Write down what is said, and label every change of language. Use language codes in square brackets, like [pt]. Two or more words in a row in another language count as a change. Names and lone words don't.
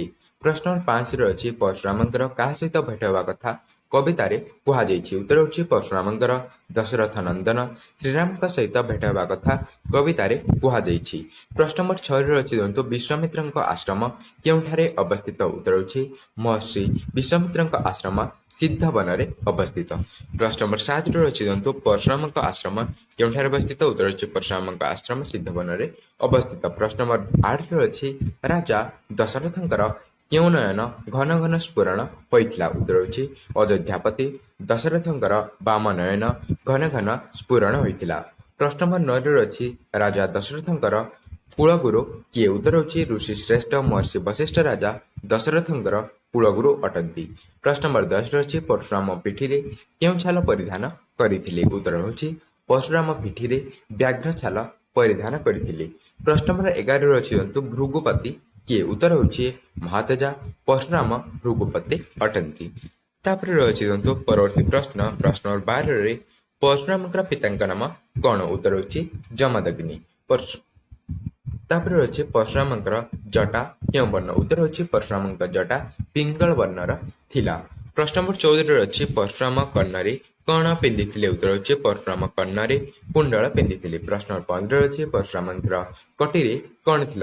[or] ପ୍ରଶ୍ନ ନମ୍ବର 5 ରେ ଅଛି ପରଶୁରାମଙ୍କର କା ସହିତ ଭେଟ ହେବା କଥା କବିତାରେ କୁହାଯାଇଛି। ଉତ୍ତର ହେଉଛି ପରଶୁରାମଙ୍କର ଦଶରଥ ନନ୍ଦନ ଶ୍ରୀରାମଙ୍କ ସହିତ ଭେଟ ହେବା କଥା କବିତାରେ କୁହାଯାଇଛି। ପ୍ରଶ୍ନ ନମ୍ବର 6 ରେ ଅଛି ଦେଖନ୍ତୁ ବିଶ୍ୱାମିତ୍ରଙ୍କ ଆଶ୍ରମ କେଉଁଠାରେ ଅବସ୍ଥିତ। ଉତ୍ତର ହେଉଛି ମହର୍ଷି ବିଶ୍ୱାମିତ୍ରଙ୍କ ଆଶ୍ରମ ସିଦ୍ଧବନରେ ଅବସ୍ଥିତ। ପ୍ରଶ୍ନ ନମ୍ବର 7 ରେ ଅଛି ଦେଖନ୍ତୁ ପରଶୁରାମଙ୍କ ଆଶ୍ରମ କେଉଁଠାରେ ଅବସ୍ଥିତ। ଉତ୍ତର ହେଉଛି ପରଶୁରାମଙ୍କ ଆଶ୍ରମ ସିଦ୍ଧବନରେ ଅବସ୍ଥିତ। ପ୍ରଶ୍ନ ନମ୍ବର 8 ରେ ଅଛି ରାଜା ଦଶରଥଙ୍କର କେଉଁ ନୟନ ଘନ ଘନ ସ୍ଫୁରଣ ହୋଇଥିଲା। ଉତ୍ତର ହେଉଛି ଅଯୋଧ୍ୟାପତି ଦଶରଥଙ୍କର ବାମ ନୟନ ଘନ ଘନ ସ୍ଫୁରଣ ହୋଇଥିଲା। ପ୍ରଶ୍ନ ନମ୍ବର 9 ରେ ଅଛି ରାଜା ଦଶରଥଙ୍କର କୁଳଗୁରୁ କିଏ। ଉତ୍ତର ହେଉଛି ଋଷି ଶ୍ରେଷ୍ଠ ମହର୍ଷି ବଶିଷ୍ଠ ରାଜା ଦଶରଥଙ୍କର କୁଳଗୁରୁ ଅଟନ୍ତି। ପ୍ରଶ୍ନ ନମ୍ବର 10 ରେ ଅଛି ପରଶୁରାମ ପିଠିରେ କେଉଁ ଛାଲ ପରିଧାନ କରିଥିଲେ। ଉତ୍ତର ହେଉଛି ପରଶୁରାମ ପିଠିରେ ବ୍ୟାଘ୍ର ଛାଲ ପରିଧାନ କରିଥିଲେ। ପ୍ରଶ୍ନ ନମ୍ବର 11 ରେ ଅଛି ଦେଖନ୍ତୁ ଭୃଗୁପତି କିଏ। ଉତ୍ତର ହେଉଛି ମହାତେଜା ପରଶୁରାମ ଭୃଗୁପତି ଅଟନ୍ତି। ତାପରେ ଅଛି ଦେଖନ୍ତୁ ପରବର୍ତ୍ତୀ ପ୍ରଶ୍ନ ନମ୍ବର 12 ରେ ପରଶୁରାମଙ୍କର ପିତାଙ୍କ ନାମ କଣ। ଉତ୍ତର ହେଉଛି ଜମଦଗ୍ନି। ତାପରେ ରହିଛି ପରଶୁରାମଙ୍କର ଜଟା କେଉଁ ବର୍ଣ୍ଣ? ଉତ୍ତର ହେଉଛି ପରଶୁରାମଙ୍କ ଜଟା ପିଙ୍ଗଳ ବର୍ଣ୍ଣର ଥିଲା। ପ୍ରଶ୍ନ ନମ୍ବର 14 ଅଛି ପରଶୁରାମ କର୍ଣ୍ଣରେ କଣ ପିନ୍ଧିଥିଲେ? ଉତ୍ତର ହେଉଛି ପରଶୁରାମ କର୍ଣ୍ଣରେ କୁଣ୍ଡଳ ପିନ୍ଧିଥିଲେ। ପ୍ରଶ୍ନ ନମ୍ବର 15 ଅଛି ପରଶୁରାମଙ୍କର କଟିରେ କଣ ଥିଲା?